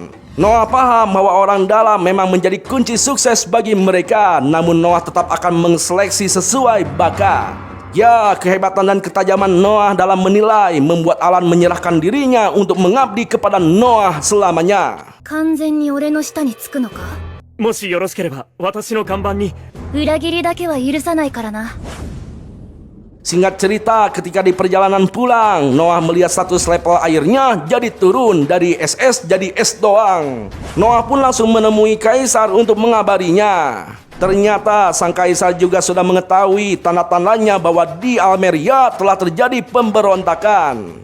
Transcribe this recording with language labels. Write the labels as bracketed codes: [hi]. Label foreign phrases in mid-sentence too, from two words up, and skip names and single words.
[id] Noah paham bahwa orang dalam memang menjadi kunci sukses bagi mereka, namun Noah tetap akan menseleksi sesuai bakat. Ya, kehebatan dan ketajaman Noah dalam menilai membuat Alan menyerahkan dirinya untuk mengabdi kepada Noah selamanya. [ja] 完全に俺の下につくのか。もしよろしければ私の看板に。裏切りだけは許さないからな。 [id] Singkat cerita, ketika di perjalanan pulang, Noah melihat status level airnya jadi turun dari SS jadi S doang. Noah pun langsung menemui Kaisar untuk mengabarinya. Ternyata sang kaisar juga sudah mengetahui tanda-tandanya bahwa di Almeria telah terjadi pemberontakan.